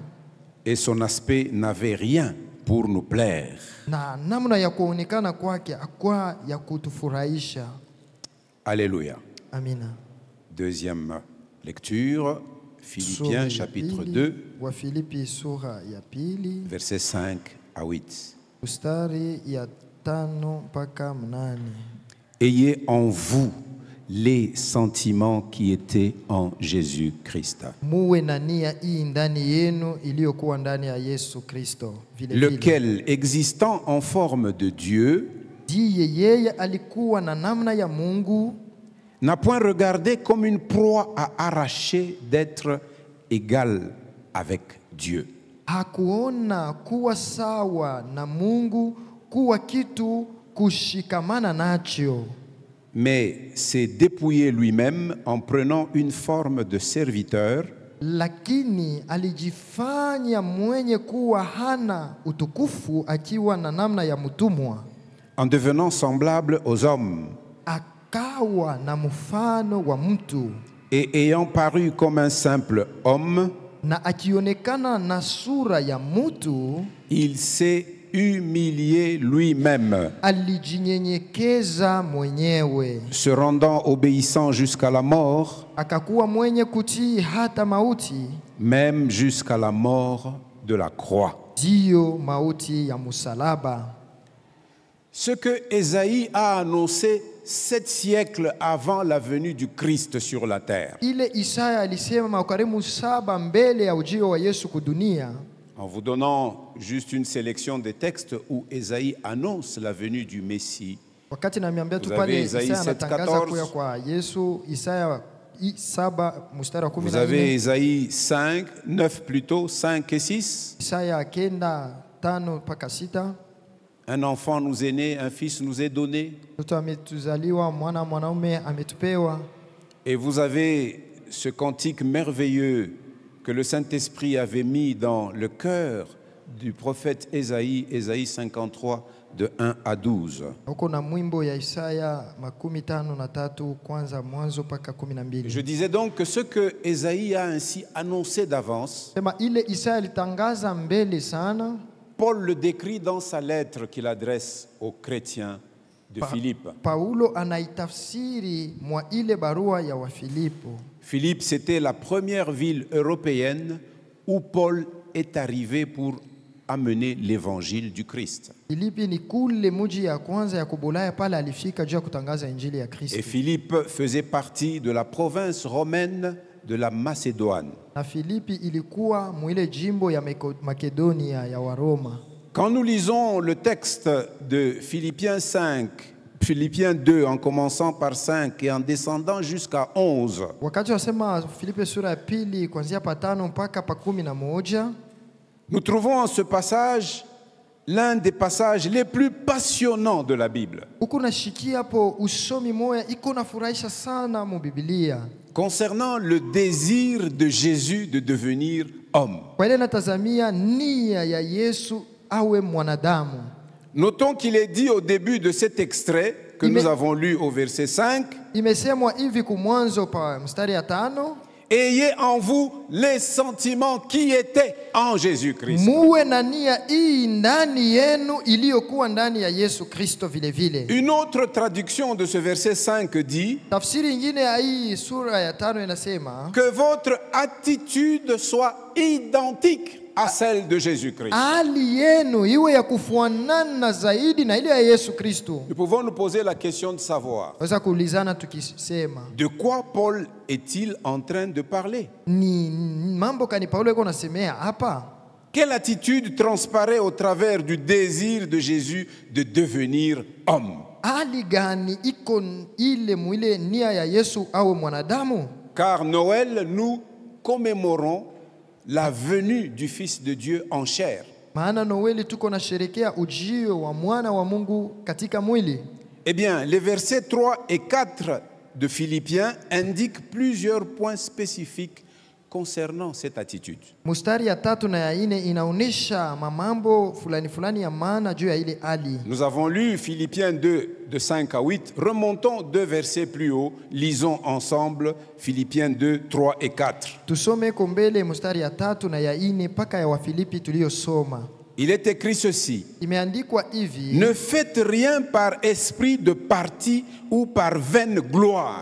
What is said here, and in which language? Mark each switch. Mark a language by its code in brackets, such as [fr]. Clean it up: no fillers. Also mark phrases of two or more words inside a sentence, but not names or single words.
[fr] Et son aspect n'avait rien pour nous plaire. [sw] Na namna ya kuonekana kwake akwa ya kutufurahisha. [fr] Alléluia. [sw] Amina. [fr] Deuxième lecture, Philippiens chapitre 2, [sw] wa Filipi sura ya pili [fr] versets 5 à 8. [sw] mstari ya 5 mpaka 8. [fr] Ayez en vous les sentiments qui étaient en Jésus-Christ, [sw] Muwe na nia hii ndani yenu iliyokuwa ndani ya Yesu Kristo. Vile vile [fr] lequel, existant en forme de Dieu, [sw] ndiye yeye alikuwa na namna ya Mungu, [fr] n'a point regardé comme une proie à arracher d'être égal avec Dieu. [sw] hakuona kuwa sawa na Mungu kuwa kitu kushikamana nacho, [fr] Mais s'est dépouillé lui-même en prenant une forme de serviteur, [sw] lakini alijifanya mwenye kuwa hana utukufu akiwa na namna ya mtumwa, [fr] en devenant semblable aux hommes, [sw] akawa na mfano wa mtu, [fr] et ayant paru comme un simple homme, [sw] na akionekana na sura ya mtu, [fr] il s'est humilié lui-même, [sw] alijinyenyekeza mwenyewe, [fr] se rendant obéissant jusqu'à la mort, [sw] akakuwa mwenye kutii hata mauti, [fr] même jusqu'à la mort de la croix. [sw] ndiyo mauti ya msalaba. [fr] Ce que Ésaïe a annoncé 7 siècles avant la venue du Christ sur la terre, [sw] Ile Isaya alisema ukarimu 7 mbele ya ujio wa Yesu kudunia. [fr] en vous donnant juste une sélection des textes où Ésaïe annonce la venue du Messie. [sw] Wakati namiambia tu [fr] Vous [sw] pale [fr] avez Isaïe [sw] Isaya anatangaza 7:14. kuya kwa Yesu, Isaya 7 mstari wa [fr] Vous avez 14, Ésaïe 5, 9 plutôt, 5 et 6. [sw] Isaya 9:5 mpaka 6. [fr] Un enfant nous est né, un fils nous est donné. [sw] Mtoto ametuzaliwa, mwanaume ametupewa. [fr] Et vous avez ce cantique merveilleux que le Saint-Esprit avait mis dans le cœur du prophète Ésaïe, Ésaïe 53, de 1 à 12. [sw] Huko na mwimbo ya Isaya 53 kwanza mwanzo mpaka [fr] Je [sw] 12. [fr] disais donc que ce que Ésaïe a ainsi annoncé d'avance, [sw] Sema ile Isaya alitangaza mbele sana. [fr] Paul le décrit dans sa lettre qu'il adresse aux chrétiens de Philippe. [sw] Paulo anaitafsiri mwa ile barua ya Wafilipo. [fr] Philippe, c'était la première ville européenne où Paul est arrivé pour amener l'évangile du Christ. [sw] Filipi ni kule muji ya kwanza ya kubulaya pale alifika juu ya kutangaza injili ya [fr] Et [sw] Kristo. [fr] Philippe faisait partie de la province romaine de la Macédoine. [sw] Na Filipi ilikuwa mwile jimbo ya Makedonia ya Waroma. [fr] Quand nous lisons le texte de Philippiens 5, Philippiens 2, en commençant par 5 et en descendant jusqu'à 11, [sw] Wakati wasema Filipi sura ya pili kuanzia pa 5 mpaka pa 11, [fr] nous trouvons en ce passage l'un des passages les plus passionnants de la Bible, [sw] huku nashikia hapo usomi moya iko nafurahisha sana mu Biblia. [fr] concernant le désir de Jésus de devenir homme. [sw] Kwa ile natazamia nia ya Yesu awe mwanadamu. [fr] Notons qu'il est dit au début de cet extrait que nous avons lu au verset 5, [sw] Imesemwa hivi kumwanzo pa mstari ya 5, [fr] ayez en vous les sentiments qui étaient en Jésus-Christ. [sw] muwe na nia hii ndani yenu iliyokuwa ndani ya Yesu Kristo vile vile. [fr] Une autre traduction de ce verset 5 dit [sw] Tafsiri nyingine ya hii sura ya 5 inasema [fr] que votre attitude soit identique à celle de Jésus-Christ. [sw] hali yenu iwe ya kufuanana zaidi na ile ya Yesu Kristo. [fr] Nous pouvons nous poser la question de savoir [sw] Waweza kuulizana tukisema [fr] de quoi Paul est-il en train de parler? [sw] ni mambo kani Paulo yuko nasemea hapa? [fr] Quelle attitude transparaît au travers du désir de Jésus de devenir homme? [sw] hali gani iko ile mwile nia ya Yesu awe mwanadamu? [fr] Car Noël, nous commémorons la venue du Fils de Dieu en chair. [sw] Maana Noeli tuko na sherekea ujio wa mwana wa Mungu katika mwili. [fr] Eh bien, les versets 3 et 4 de Philippiens indiquent plusieurs points spécifiques concernant cette attitude. [sw] Mustari ya 3 na ya 4 inaonesha mambo fulani fulani ya maana juu ya ile hali. [fr] Nous avons lu Philippiens 2 de 5 à 8. Remontons 2 versets plus haut. Lisons ensemble Philippiens 2, 3 et 4. [sw] Tusome kombele mustari ya 3 na ya 4 paka ya Wafilipi tuliyosoma. [fr] Il est écrit ceci. [sw] Imeandikwa hivi: [fr] Ne faites rien par esprit de parti ou par vaine gloire.